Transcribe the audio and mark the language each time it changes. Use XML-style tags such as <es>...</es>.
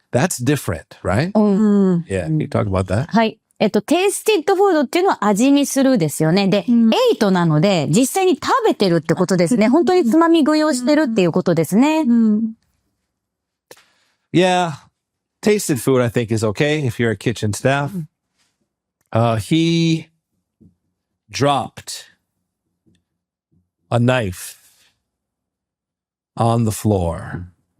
<en>That's different, right? Yeah, can you talk about that?</en> <ja>はい。テイスティッドフードっていうのは味見するですよね。で、エイトなので、実際に食べてるってことですね。本当につまみ食いをしてるっていうことですね。</ja> <en>Yeah, tasted food I think is okay if you're a kitchen staff. He dropped a knife on the floor.</en>